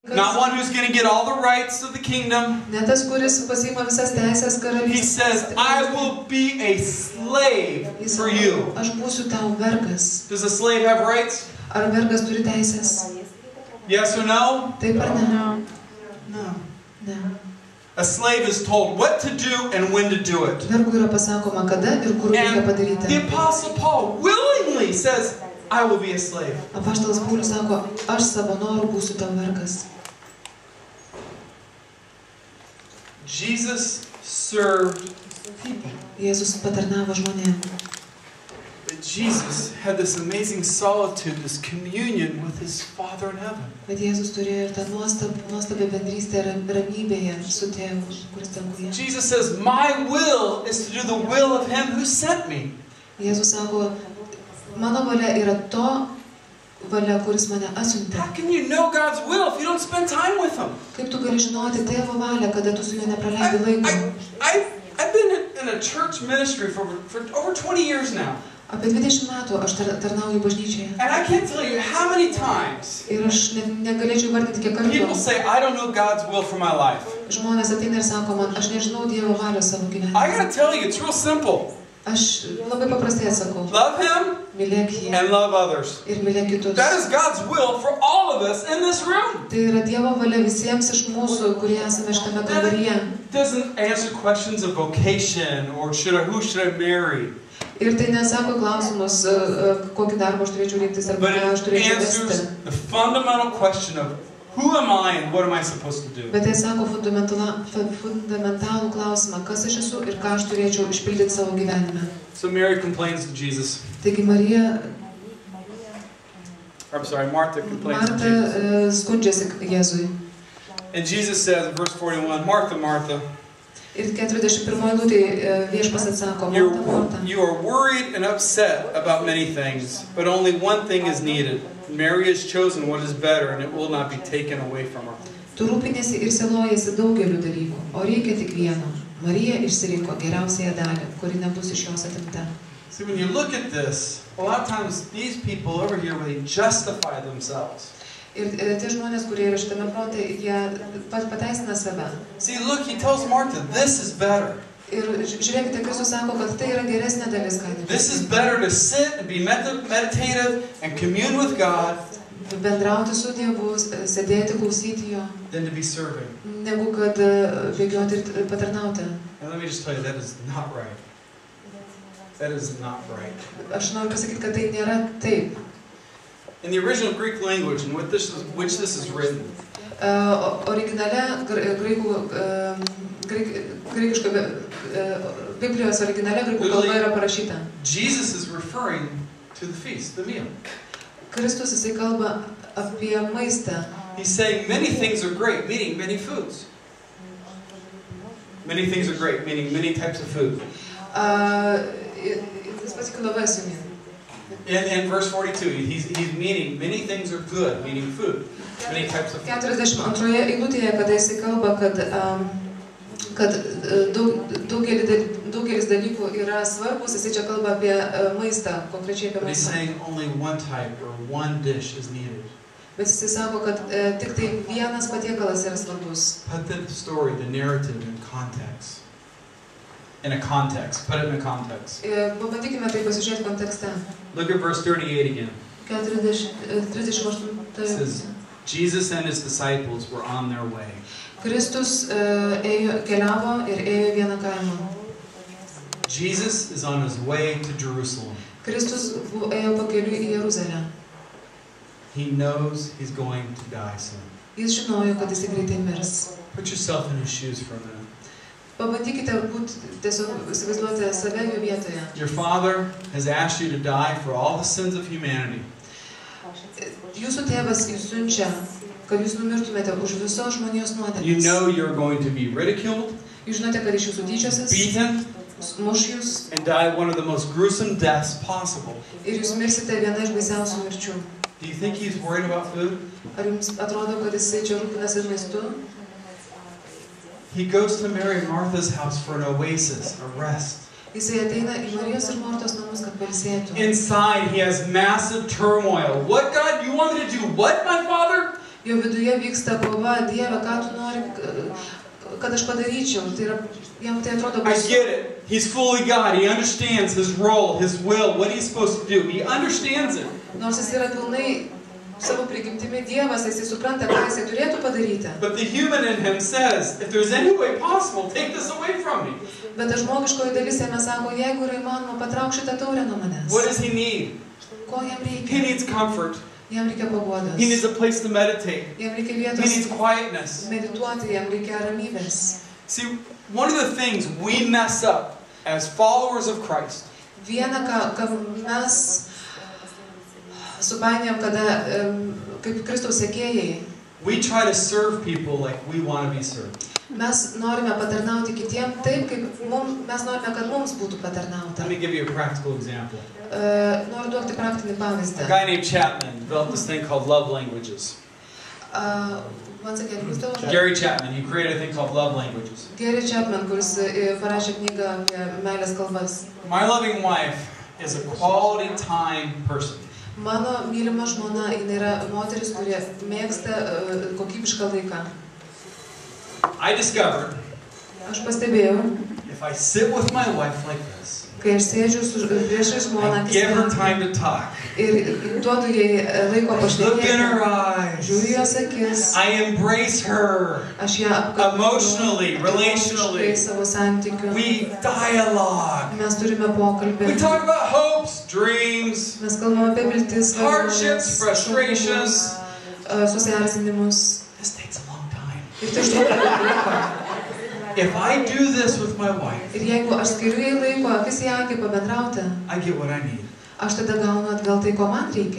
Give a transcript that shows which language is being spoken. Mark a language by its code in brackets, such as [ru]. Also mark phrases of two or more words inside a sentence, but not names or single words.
[en] Not one who's going to get all the rights of the kingdom. [lt] Ne tas, kuris pasiima visas teisės karalystės. [en] He says, I will be a slave for you. [lt] Aš būsiu tau vergas. [en] Does a slave have rights? [lt] Ar vergas turi teisės? [en] Yes or no? [lt] Taip ar ne? [en] No. [lt] Ne. [en] A slave is told what to do and when to do it. [lt] Vergui yra pasakoma kada ir kur reikia padaryti. [en] The Apostle Paul willingly says, I will be a slave. [lt] Apaštalas Paulius sako, aš savo noru būsiu tau vergas. [en] Jesus served people. [lt] Jėzus patarnavo žmonėm. [en] But Jesus had this amazing solitude, this communion with his Father in heaven. [lt] Bet Jėzus turėjo ir tą nuostabią bendrystę ramybėje su tėvu, kuris danguje. [en] Jesus says, my will is to do the will of him who sent me. [lt] Jėzus sako, mano valia yra to valia, kuris mane atsiuntė. [en] How can you know God's will if you don't spend time with him? [lt] Kaip tu gali žinoti tėvo valią, kada tu su juo nepraleidi laiko? [en] I've been in a church ministry for over 20 years now. [lt] Apie 20 metų aš tarnauju bažnyčioje. [en] And I can't tell you how many times [lt] Ir aš negalėčiau vardinti kiek [en] people [lt] kartų. [en] say, I don't know God's will for my life. [lt] Žmonės ateina ir sako man, aš nežinau Dievo valios savo gyvenime. [en] I gotta tell you, it's real simple. [lt] Aš labai paprastai atsakau. [en] Love him [lt] Mylėk jį [en] and love others. [lt] ir mylėk kitus. [en] That is God's will for all of us in this room. [lt] Tai yra Dievo valia visiems iš mūsų, kurie esame šitame kambaryje. [en] It doesn't answer questions of vocation or who should I marry. [lt] Ir tai nesako klausimus, kokį darbą aš turėčiau rinktis arba [en] But [lt] ką aš [en] it [lt] turėčiau [en] answers [lt] vesti. [en] the fundamental question of who am I and what am I supposed to do? [lt] Bet tai sako fundamentalų klausimą, kas aš esu ir ką aš turėčiau išpildyti savo gyvenime. [en] So Mary complains to Jesus. [lt] Taigi Marija, [en] Martha complains to [lt] Marta [en] Jesus. [lt] skundžiasi Jėzui. [en] And Jesus says in verse 41, Martha, Martha, [lt] Ir 41 eilutėje viešpas atsako, Marta, Marta. [en] you are worried and upset about many things, but only one thing is needed. Mary has chosen what is better, and it will not be taken away from her. [lt] Tu rūpiniesi ir sielojasi daugeliu dalykų, o reikia tik vieno. Marija išsirinko geriausiąją dalį, kuri nebus iš jos atimta. [en] See, when you look at this, a lot of times these people over here, they justify themselves. [lt] Ir tie žmonės, kurie yra šitame fronte, jie pateisina save. [en] See, look, he tells Martha, this is better. [lt] Ir žiūrėkite, Kristus sako, kad tai yra geresnė dalis, ką [en] This is better to sit and be meditative and commune with God [lt] bendrauti su Dievu, sėdėti, klausyti jo, [en] than to be serving. [lt] negu kad bėgioti ir patarnauti. [en] And let me just tell you, that is not right. That is not right. [lt] Aš noriu pasakyti, kad tai nėra taip. [en] In the original Greek language in which this is written, [lt] Originale, graikiška, Biblijos originale graikų kalba yra parašyta. [en] Jesus is referring to the feast, the meal. [lt] Kristus jisai kalba apie maistą. [en] He's saying many things are great, meaning many foods. Many things are great, meaning many types of food. This particular verse, you mean? In verse 42, he's meaning many things are good, meaning food. Many types of food. [lt] 42 eilutėje, kada jisai kalba, kad daugelis dalykų yra svarbus, jisai čia kalba apie maistą, konkrečiai apie [en] But he's [lt] maistą. [en] saying only one type or one dish is needed. [lt] Bet jisai sako, kad tik tai vienas patiekalas yra svarbus. [en] Put the story, the narrative in context. In a context. Put it in a context. [lt] Pabandykime tai pasižiūrėti kontekste. [en] Look at verse 38 again. [lt] 38. [en] It says, Jesus and his disciples were on their way. [lt] Kristus keliavo ir ėjo vieną kaimą. [en] Jesus is on his way to Jerusalem. [lt] Kristus ėjo pakeliui į Jeruzalę. [en] He knows he's going to die soon. [lt] Jis žinojo, kad jis greitai mirs. [en] Put yourself in his shoes for a minute. [lt] Pabandykite tiesiog įsivaizduoti save jo vietoje. [en] Your Father has asked you to die for all the sins of humanity. [lt] Jūsų tėvas jūs siunčia, kad jūs numirtumėte už visos žmonijos nuodėmes. [en] You know you're going to be ridiculed, [lt] Jūs žinote, kad iš jūsų tyčiosis, [en] beaten, [lt] muš jūs [en] and die one of the most gruesome deaths possible. [lt] ir jūs mirsite viena iš baisiausių mirčių. [en] Do you think he's worried about food? [lt] Ar jums atrodo, kad jisai čia rūpinasi maistu? [en] He goes to Mary and Martha's house for an oasis, a rest. [lt] Jisai ateina į Marijos ir Mortos namus, kad pailsėtų. [en] Inside, he has massive turmoil. What, God? You want me to do what, my Father? [lt] Jo viduje vyksta kova, Dieve, ką tu nori, kad aš padaryčiau. Tai yra, jam tai atrodo [en] I [lt] baisu. [en] get it. He's fully God. He understands his role, his will, what he's supposed to do. He understands it. [lt] Nors jis yra pilnai savo prigimtimi Dievas, jis supranta, ką jis turėtų padaryti. [en] But the human in him says, if there's any way possible, take this away from me. [lt] Bet žmogiškoji dalis jame sako, jeigu yra įmanoma, patrauk šitą taurę nuo manęs. [en] What does he need? [lt] Ko jam [en] He [lt] reikia? [en] needs comfort. [lt] Jam reikia paguodos. [en] He needs a place to meditate. [lt] Jam reikia [en] He [lt] vietos [en] needs quietness. [lt] medituoti, jam reikia ramybės. [en] See, one of the things we mess up as followers of Christ [lt] Viena, ką mes supainėjom, kada kaip Kristaus sekėjai, [en] we try to serve people like we want to be served. [lt] mes norime patarnauti kitiem taip, kaip mes norime, kad mums būtų patarnauta. [en] Let me give you a practical example. [lt] Noriu duoti praktinį [en] A [lt] pavyzdį. [en] guy named Chapman developed this thing called love languages. Once again, who's the one? Gary Chapman, he created a thing called love languages. [lt] Gary Chapman, kuris parašė knygą apie meilės kalbas. [en] My loving wife is a quality time person. [lt] Mano mylima žmona, jinai yra moteris, kurie mėgsta kokybišką laiką. [en] I discovered [lt] Aš pastebėjau, [en] if I sit with my wife like this, [lt] kai aš sėdžiu priešai žmoną, [en] I give her time to talk, [lt] ir duodu jai laiko [en] look in her [lt] pašnekėti, žiūriu [en] eyes, [lt] jos akis, [en] I embrace her, [lt] aš ją apkabinu, [en] emotionally, relationally. [lt] emociškai savo santykių. [en] We dialogue. [lt] Mes turime pokalbį. [en] We talk about hopes, dreams, [lt] Mes kalbame apie viltis, [en] hardships, frustrations. [lt] susierzinimus. [en] This takes a long time. [lt] Ir tai užtrunka daug laiko. [en] If I do this with my wife, [lt] Ir jeigu aš skiriu jai laiko, akis į akį pabendrauti, [en] I get what I need. [lt] aš tada gaunu atgal tai, ko man reikia.